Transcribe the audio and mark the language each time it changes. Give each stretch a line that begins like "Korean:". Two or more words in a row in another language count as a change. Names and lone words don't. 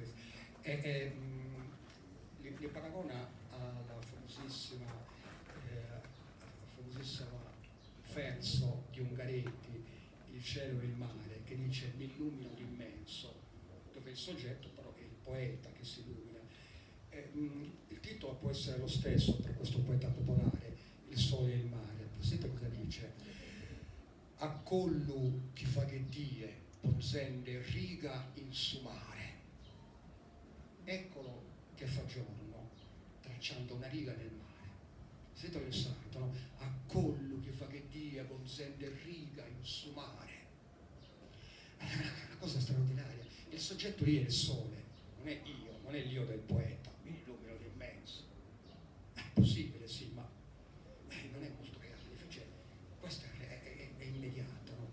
Italian: li paragona alla famosissimo verso di Ungaretti, Il cielo e il mare, che dice mi illumino l'immenso, dove il soggetto però è il poeta che si illumina. Il titolo può essere lo stesso per questo poeta popolare, Il sole e il mare. Sente cosa dice?
Sardinian: A collu chi faghettie ponzende riga in su mare.
Italian: Eccolo che fa giorno, tracciando una riga nel mare. Sentilo il santo,
Sardinian: no? A collu chi faghettie ponzende riga in su mare.
Italian: È una cosa straordinaria. Il soggetto lì è il sole, non è io, non è l'io del poeta, mi illumino l'immenso. È possibile, sì, ma non è molto reale. Cioè, questo è immediato, no?